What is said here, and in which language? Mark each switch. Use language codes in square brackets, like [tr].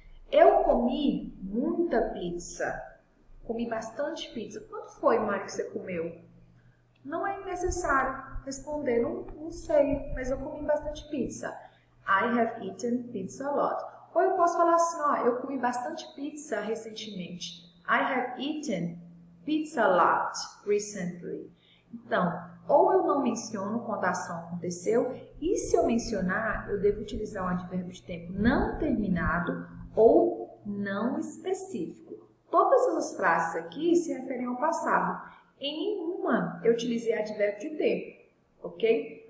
[pt] Eu comi muita pizza. Comi bastante pizza. Quanto foi, Mari, que você comeu? Não é necessário responder, não sei, mas eu comi bastante pizza. [en] I have eaten pizza a lot. [pt] Ou eu posso falar assim, ó, eu comi bastante pizza recentemente. [en] I have eaten pizza a lot recently. [pt] Então, ou eu não menciono quando a ação aconteceu, e se eu mencionar, eu devo utilizar um advérbio de tempo não terminado ou não específico. Todas as frases aqui se referem ao passado. Em nenhuma eu utilizei advérbio de tempo, ok?